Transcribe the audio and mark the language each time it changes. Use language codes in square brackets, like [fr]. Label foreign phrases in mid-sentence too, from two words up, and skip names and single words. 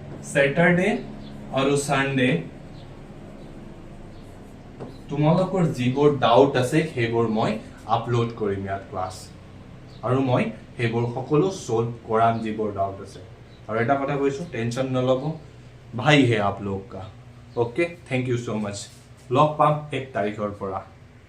[as] Saturday আৰু Sunday তোমালোকৰ যিবোৰ ডাউট আছে সেইবোৰ মই আপলোড কৰিম ইয়াত ক্লাছ আৰু মই সেইবোৰ সকলো সলভ কৰাম যিবোৰ ডাউট আছে আৰু এটা কথা কৈছো টেনচন নলব ভাই হে [hi] आप लोग का [en] okay thank you so much [as] লগ পাম 1 তাৰিখৰ পৰা